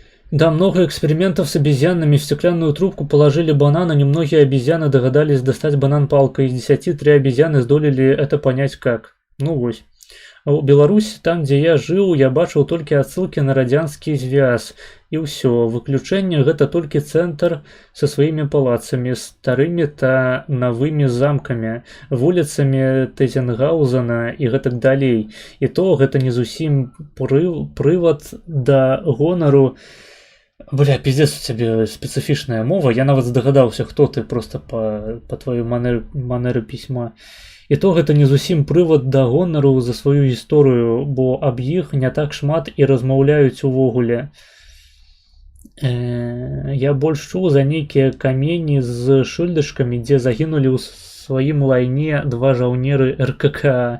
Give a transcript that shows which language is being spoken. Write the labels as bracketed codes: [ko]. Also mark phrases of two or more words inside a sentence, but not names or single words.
[ru] Да, много экспериментов с обезьянами. В стеклянную трубку положили банан, и немногие обезьяны догадались достать банан палкой. Из 10 3 обезьяны здолели это понять как. Ну вось. [be] А у Беларусі, там, дзе я жыў, я бачыў толькі адсылкі на радзянскі звяз. І ўсё. Выключэнне гэта толькі цэнтр са сваімі палацамі, старымі та новымі замкамі, вуліцамі Тайзенгаузена і гэтак далей. І то гэта не зусім прывад да гонару. [ru] Бля, пиздец, у тебе специфичная мова. [be] Я нават здагадаўся, хто ты просто [ru] по твоей манеры [be] пісьма. І то гэта не зусім прывад да гонару за сваю гісторыю, бо аб іх не так шмат і размаўляюць увогуле. Я больш чуў за нейкія камені з шыльдачкамі, дзе загінулі ў сваім лайне 2 жаўнеры РКК.